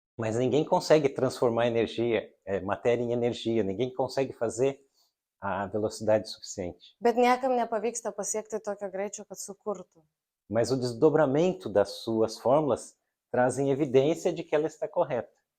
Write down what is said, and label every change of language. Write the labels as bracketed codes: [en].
[pt] Mas ninguém consegue transformar energia, matéria em energia, ninguém consegue fazer a velocidade suficiente. [lt] Bet niekam nepavyksta pasiekti tokio greičio, kad sukurtų. [pt] Mas o desdobramento das suas fórmulas trazem evidência de que ela está correta.